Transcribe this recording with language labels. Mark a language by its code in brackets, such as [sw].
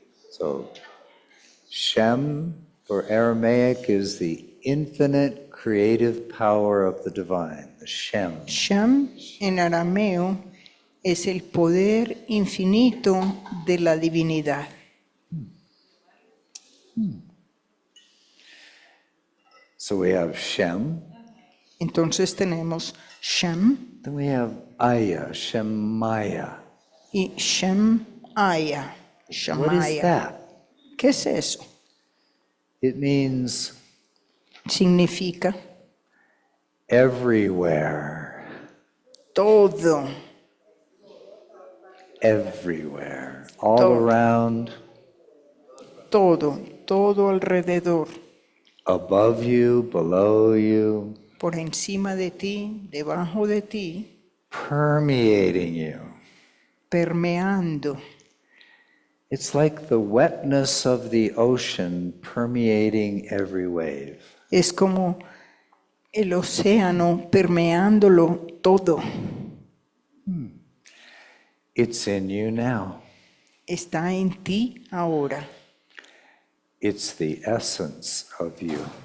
[en] So, Shem for Aramaic is the infinite creative power of the divine, the Shem. [es] Sham en arameo es el poder infinito de la divinidad. [en] So we have Shem, [es] Entonces tenemos Shem [en] then we have Aya, Shemaya. [es] y Shemaya, [en] What is [arc] Shamaya. [en] that? [es] ¿Qué es eso? [en] It means [es] Significa [en] everywhere, [es] todo, [en] everywhere, all [es] Todo. [en] around, [es] todo, todo alrededor, [en] above you, below you, [es] por encima de ti, debajo de ti, [en] permeating you. [es] permeando. [en] It's like the wetness of the ocean permeating every wave. [es] Es como el océano permeándolo todo. [en] It's in you now. [es] Está en ti ahora. [en] It's the essence of you.